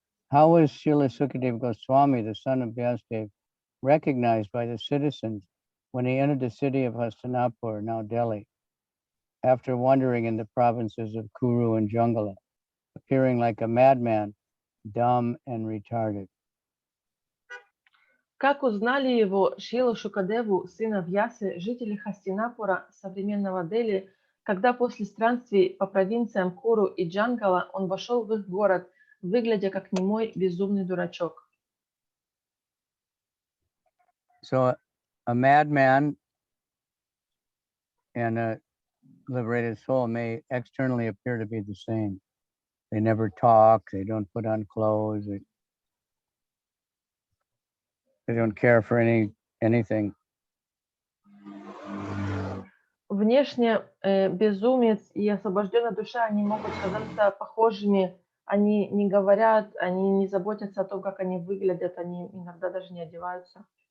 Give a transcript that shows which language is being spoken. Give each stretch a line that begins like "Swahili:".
English: How was Srila Sukadeva Goswami, the son of Vyasadeva, recognized by the citizens when he entered the city of Hastinapur, now Delhi, after wandering in the provinces of Kuru and Jungala, appearing like a madman, dumb and retarded?
Russian: Как узнали его Шрилу Шукадеву, сына Вьясы, жители Хастинапура, современного Дели, когда после странствий по провинциям Куру и Джангала он вошел в их город, выглядя как немой безумный дурачок?
English: So a madman and a liberated soul may externally appear to be the same. They never talk, they don't put on clothes, they don't care for anything.
Russian: Внешне безумец и освобожденная душа, они могут казаться похожими, они не говорят, они не заботятся о том, как они выглядят, они иногда даже не одеваются.